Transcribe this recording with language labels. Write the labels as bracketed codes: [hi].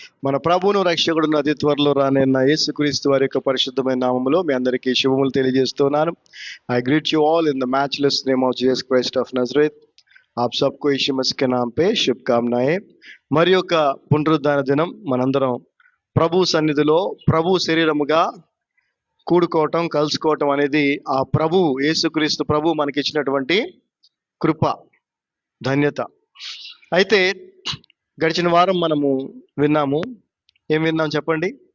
[te] మన ప్రభువును రక్షకుడును అతి త్వరలో రానైన యేసుక్రీస్తు వారి యొక్క పరిశుద్ధమైన నామములో మీ అందరికీ శుభములు తెలియజేస్తున్నాను. [en] I greet you all in the matchless name of Jesus Christ of Nazareth. [hi] आप सबको यीशु मसीह के नाम पे शुभकामनाएं. [te] మరి యొక్క పునరుద్ధాన దినం మనందరం ప్రభు సన్నిధిలో ప్రభు శరీరముగా కూడుకోవటం, కలుసుకోవటం అనేది ఆ ప్రభు యేసుక్రీస్తు ప్రభు మనకి ఇచ్చినటువంటి కృప, ధన్యత. అయితే గడిచిన వారం మనము విన్నాము. ఏం విన్నాం చెప్పండి?